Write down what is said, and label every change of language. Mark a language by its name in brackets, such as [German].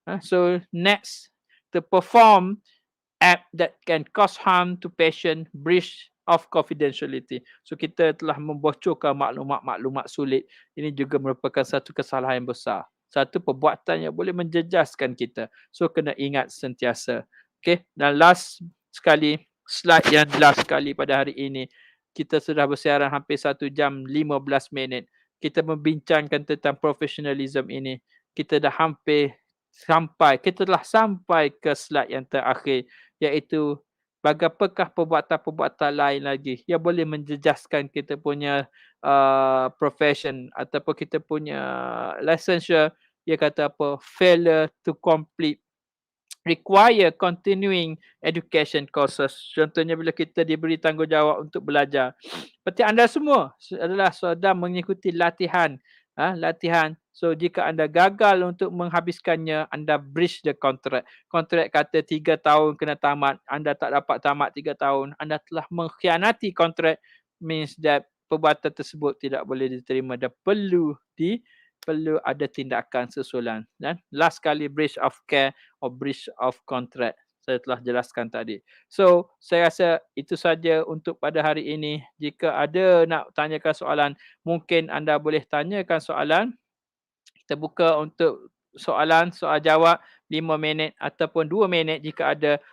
[English] So next, to perform act that can cause harm to patient, breach of confidentiality. [Malay] So kita telah membocorkan maklumat-maklumat sulit. Ini juga merupakan satu kesalahan yang besar. Satu perbuatan yang boleh menjejaskan kita. So kena ingat sentiasa. Okay, dan last sekali, slide yang last sekali pada hari ini. Kita sudah bersiaran hampir 1 jam 15 minit. Kita membincangkan tentang professionalism ini. Kita dah hampir kita telah sampai ke slide yang terakhir, iaitu bagapakah perbuatan-perbuatan lain lagi yang boleh menjejaskan kita punya profession ataupun kita punya licensure. Dia kata apa? [English] Failure to complete require continuing education courses. [Malay] Contohnya bila kita diberi tanggungjawab untuk belajar. Seperti anda semua adalah sedang mengikuti latihan. Latihan. So jika anda gagal untuk menghabiskannya, anda [English] breach the contract. [Malay] Kontrak kata 3 tahun kena tamat, anda tak dapat tamat 3 tahun, anda telah mengkhianati kontrak, [English] means that [Malay] perbuatan tersebut tidak boleh diterima dan perlu ada tindakan susulan. Dan last kali, [English] breach of care or breach of contract. [Malay] Saya telah jelaskan tadi. So, saya rasa itu saja untuk pada hari ini. Jika ada nak tanyakan soalan, mungkin anda boleh tanyakan soalan. Kita buka untuk soalan, soal jawab 5 minit ataupun 2 minit jika ada.